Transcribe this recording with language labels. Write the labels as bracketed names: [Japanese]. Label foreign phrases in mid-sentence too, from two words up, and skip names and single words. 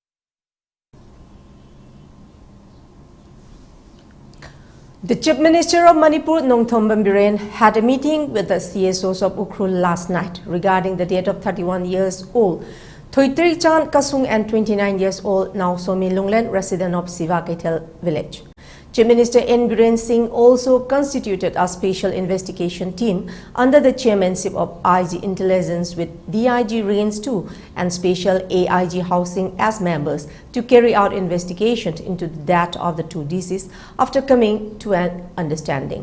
[English] The Chief Minister of Manipur, Nongthom Biren, had a meeting with the CSOs of Ukhrul last night regarding the death of 31 years old Thoitri Chan Kasung and 29 years old Nausomi Lunglen, resident of Siva Kaitel village. Chief Minister N. Biren Singh also constituted a special investigation team under the chairmanship of IG Intelligence with DIG Range 2 and Special AIG Housing as members to carry out investigations into the death of the two deceased after coming to an understanding.